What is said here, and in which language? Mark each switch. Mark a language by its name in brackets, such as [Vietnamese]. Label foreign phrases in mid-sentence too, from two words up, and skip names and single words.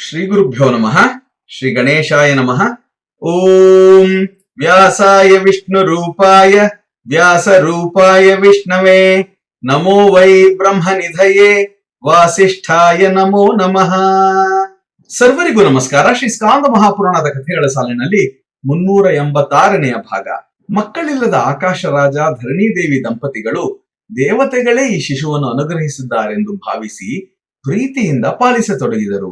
[Sanskrit] ಶ್ರೀ ಗುರುಭ್ಯೋ ನಮಃ. ಶ್ರೀ ಗಣೇಶಾಯ ನಮಃ. ಓಂ ವ್ಯಾಸಾಯ ವಿಷ್ಣು ರೂಪಾಯ ವ್ಯಾಸ ರೂಪಾಯ ವಿಷ್ಣವೇ ನಮೋ ವೈ ಬ್ರಹ್ಮ ನಿಧಯೇ ವಾಸಿಷ್ಠಾಯ ನಮೋ ನಮಃ. [Kannada] ಸರ್ವರಿಗೂ ನಮಸ್ಕಾರ. ಶ್ರೀ ಸ್ಕಾಂದ ಮಹಾಪುರಾಣದ ಕಥೆಗಳ ಸಾಲಿನಲ್ಲಿ 386ನೆಯ ಭಾಗ. ಮಕ್ಕಳಿಲ್ಲದ ಆಕಾಶ ರಾಜ ಧರಣಿದೇವಿ ದಂಪತಿಗಳು ದೇವತೆಗಳೇ ಈ ಶಿಶುವನ್ನು ಅನುಗ್ರಹಿಸಿದ್ದಾರೆಂದು ಭಾವಿಸಿ ಪ್ರೀತಿಯಿಂದ ಪಾಲಿಸತೊಡಗಿದರು.